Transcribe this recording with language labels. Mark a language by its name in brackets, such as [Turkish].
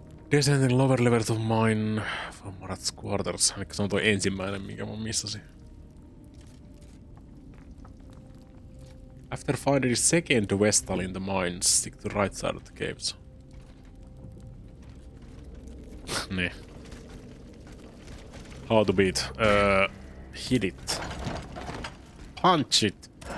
[English] Descending lower levels of mine from Marat's Quarters. [Finnish] Eli se on toi ensimmäinen, minkä mä missasin. [English] After finding the second Vestal in the mines, stick to the right side of the caves. [Finnish] Niin. [English] How to beat? Hit it. Punch it.